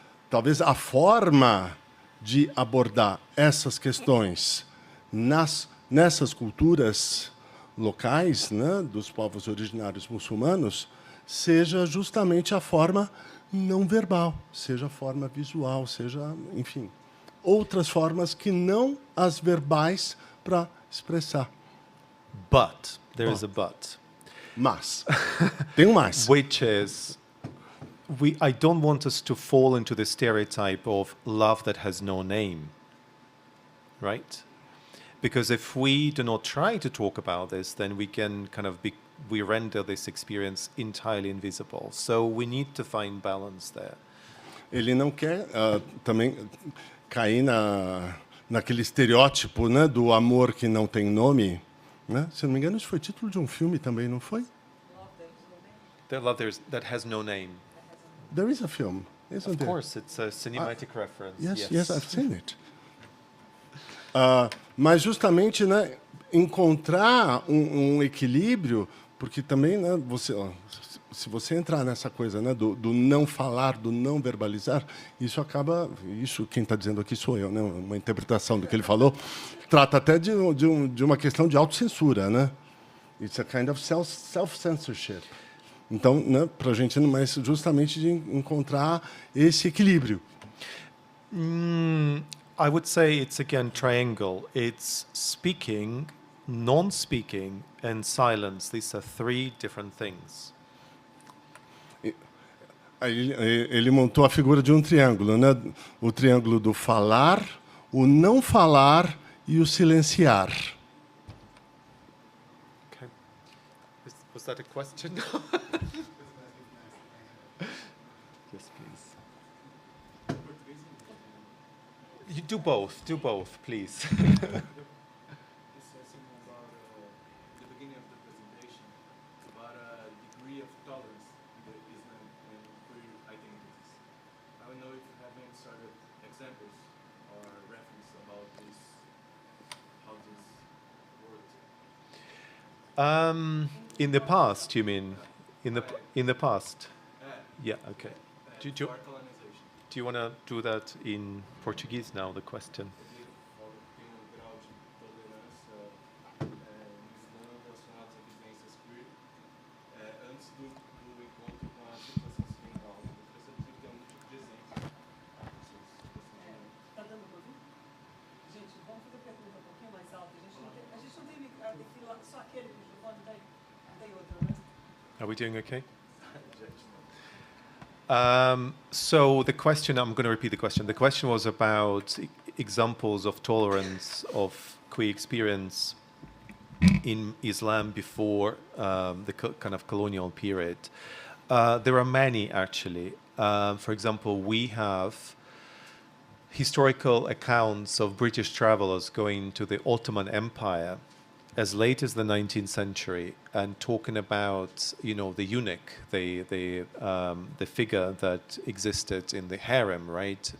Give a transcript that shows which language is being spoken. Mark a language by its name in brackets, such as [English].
[Portuguese] talvez a forma de abordar essas questões nessas culturas locais, né, dos povos originários muçulmanos, seja justamente a forma não verbal, seja a forma visual, seja, enfim, outras formas que não as verbais para expressar. [English] But, there is a but. [Portuguese] Mas, tem um mas. [English] Which is, I don't want us to fall into the stereotype of love that has no name, right? Because if we do not try to talk about this, then we can kind of we render this experience entirely invisible. So we need to find balance there. [Portuguese] Ele não quer também cair naquele estereótipo, né, do amor que não tem nome, né? Se não me engano, isso foi título de um filme também, não foi? [English] The love that has no name. There is a film, isn't there? Of course, it's a cinematic reference. Yes, I've seen it. [Portuguese] Mas justamente, né, encontrar um equilíbrio, porque também, né, se você entrar nessa coisa, né, do não falar, do não verbalizar, isso acaba, quem está dizendo aqui sou eu, né, uma interpretação do que ele falou, trata até de uma questão de autocensura, né? [English] It's a kind of self-censorship. [Portuguese] Então, né, para a gente, mas justamente de encontrar esse equilíbrio. [English] I would say it's again triangle. It's speaking, non-speaking, and silence. These are three different things. [Portuguese] Ele montou a figura de um triângulo, né? O triângulo do falar, o não falar e o silenciar. [English] Okay. Was that a question? Yes, please. You do both, please. Discussing about the beginning of the presentation about degree of tolerance in the Islam and queer identities. I don't know if you have any sort of examples or reference about this, how this works. In the past, you mean? In the past? Yeah. Okay. Do Colonization. you want to do that in Portuguese now? The question. [Portuguese] Tem grau de tolerância no Islã relacionados a vivências queer antes do encontro com a situação ocidental. Eu gostaria de ter um tipo de exemplo. Tá dando para ouvir? Gente, vamos fazer a pergunta um pouquinho mais alta. A gente não tem só aquele microfone, tem outro, né? [English] Are we doing okay? So the question, I'm going to repeat the question. The question was about examples of tolerance of queer experience in Islam before the kind of colonial period. There are many, actually. For example, we have historical accounts of British travelers going to the Ottoman Empire as late as the 19th century and talking about, the eunuch, the figure that existed in the harem, right?